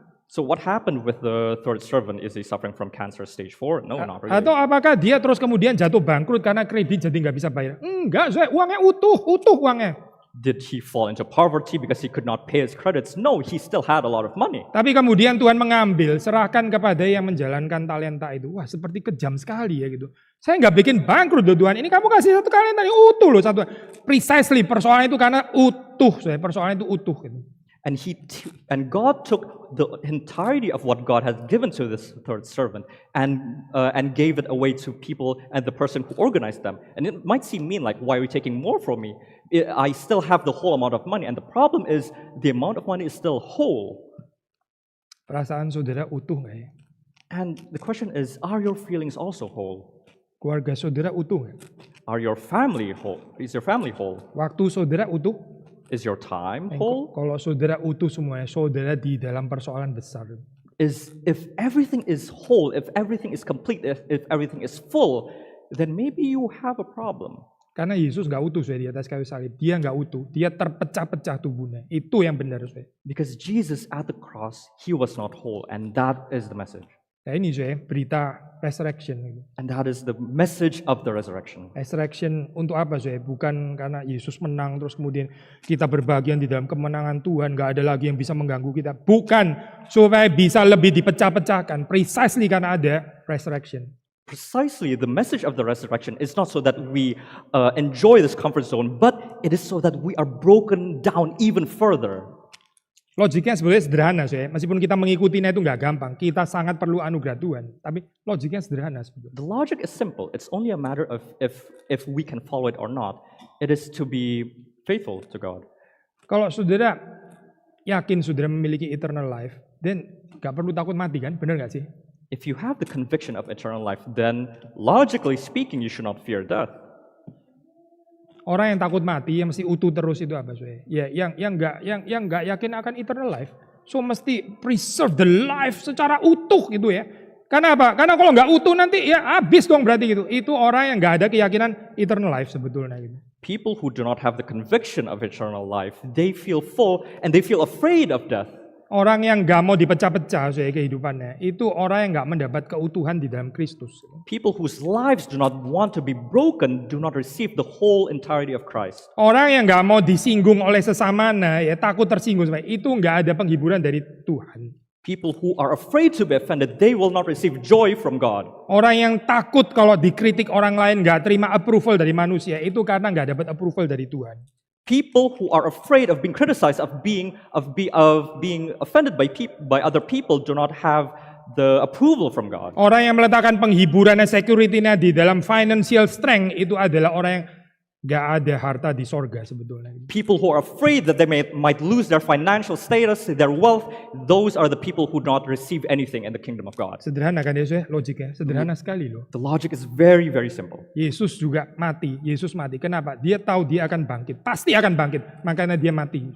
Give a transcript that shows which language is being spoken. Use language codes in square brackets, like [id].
[en] So what happened with the third servant? Is he suffering from cancer stage 4? No, not really. [id] Atau apakah dia terus kemudian jatuh bangkrut karena kredit jadi nggak bisa bayar? Enggak, uangnya utuh uangnya. [en] Did he fall into poverty because he could not pay his credits? No, he still had a lot of money. [id] Tapi kemudian Tuhan mengambil, serahkan kepada yang menjalankan talenta itu. Wah, seperti kejam sekali ya gitu. Saya nggak bikin bangkrut loh Tuhan. Ini kamu kasih satu talenta ini utuh loh satu. Precisely persoalan itu karena utuh, persoalan itu utuh gitu. [en] And God took the entirety of what God has given to this third servant and gave it away to people and the person who organized them. And it might seem mean, like, why are you taking more from me? I still have the whole amount of money. And the problem is the amount of money is still whole. [id] Perasaan saudara utuh nggak ya? [en] And the question is, are your feelings also whole? [id] Keluarga saudara utuh nggak? [en] Are your family whole? Is your family whole? [id] Waktu saudara utuh? [en] Is your time whole? [id] Kalau saudara utuh semuanya, saudara di dalam persoalan besar. [en] If everything is whole, if everything is complete, if everything is full, then maybe you have a problem. [id] Karena Yesus nggak utuh di atas kayu salib. Dia nggak utuh. Dia terpecah-pecah tubuhnya. Itu yang benar. [en] Because Jesus at the cross, he was not whole, and that is the message. [id] Nah ini berita resurrection. [en] And that is the message of the resurrection. [id] Resurrection untuk apa Bukan karena Yesus menang terus kemudian kita berbagian di dalam kemenangan Tuhan, nggak ada lagi yang bisa mengganggu kita. Bukan supaya bisa lebih dipecah-pecahkan. Precisely karena ada resurrection. [en] Precisely, the message of the resurrection is not so that we enjoy this comfort zone, but it is so that we are broken down even further. [id] Logiknya sebenarnya sederhana, meskipun kita mengikutinya itu nggak gampang. Kita sangat perlu anugerah Tuhan, tapi logiknya sederhana sebetulnya. [en] The logic is simple. It's only a matter of if we can follow it or not. It is to be faithful to God. [id] Kalau saudara yakin saudara memiliki eternal life, then nggak perlu takut mati kan? Benar nggak sih? [en] If you have the conviction of eternal life, then logically speaking, you should not fear death. [id] Orang yang takut mati, yang mesti utuh terus itu apa Ya, yang nggak yakin akan eternal life, so mesti [en] preserve the life [id] secara utuh gitu ya. Karena apa? Karena kalau nggak utuh nanti ya habis dong berarti gitu. Itu orang yang nggak ada keyakinan eternal life sebetulnya gitu. [en] People who do not have the conviction of eternal life, they feel full and they feel afraid of death. [id] Orang yang nggak mau dipecah-pecah kehidupannya, itu orang yang nggak mendapat keutuhan di dalam Kristus. [en] People whose lives do not want to be broken do not receive the whole entirety of Christ. [id] Orang yang nggak mau disinggung oleh sesamanya, ya takut tersinggung, itu nggak ada penghiburan dari Tuhan. [en] People who are afraid to be offended, they will not receive joy from God. [id] Orang yang takut kalau dikritik orang lain, nggak terima approval dari manusia, itu karena nggak dapat approval dari Tuhan. [en] People who are afraid of being criticized, of being offended by other people, do not have the approval from God. [id] Orang yang meletakkan penghiburannya, security-nya di dalam financial strength, itu adalah orang yang nggak ada harta di sorga sebetulnya. [en] People who are afraid that they might lose their financial status, their wealth, those are the people who do not receive anything in the kingdom of God. [id] Sederhana kan logiknya? Sederhana sekali loh. [en] The logic is very, very simple. [id] Yesus juga mati. Yesus mati. Kenapa? Dia tahu dia akan bangkit. Pasti akan bangkit. Makanya dia mati.